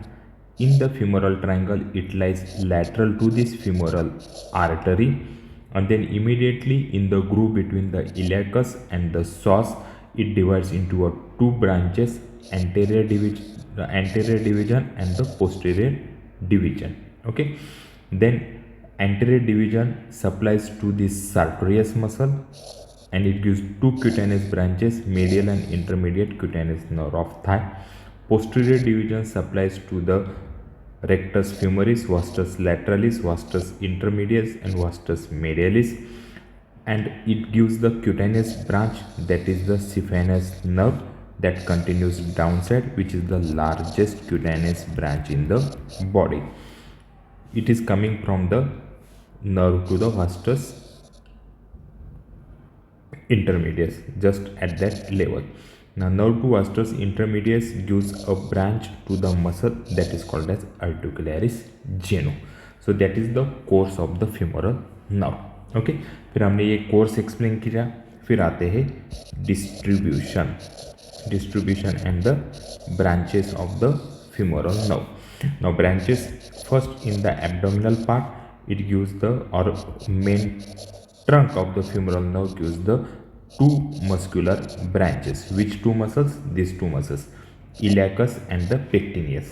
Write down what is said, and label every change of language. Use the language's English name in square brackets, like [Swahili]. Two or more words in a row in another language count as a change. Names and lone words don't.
[English] In the femoral triangle, it lies lateral to this femoral artery, and then immediately in the groove between the iliacus and the psoas, it divides into two branches, anterior division and the posterior division. Okay, then anterior division supplies to this sartorius muscle, and it gives two cutaneous branches, medial and intermediate cutaneous nerve of thigh. Posterior division supplies to the rectus femoris, vastus lateralis, vastus intermedius, and vastus medialis, and it gives the cutaneous branch, that is the saphenous nerve, that continues downside, which is the largest cutaneous branch in the body. It is coming from the nerve to the vastus intermedius, just at that level. Now nerve to vastus intermedius gives a branch to the muscle that is called as articularis genu. So that is the course of the femoral nerve. [Hindi] ओके, फिर हमने ये [English] course explain [Hindi] किया. फिर आते हैं [English] distribution and the branches of the femoral nerve. Now branches, first in the abdominal part, it gives the, or main trunk of the femoral nerve gives the two muscular branches. Which two muscles? These two muscles, iliacus and the pectineus.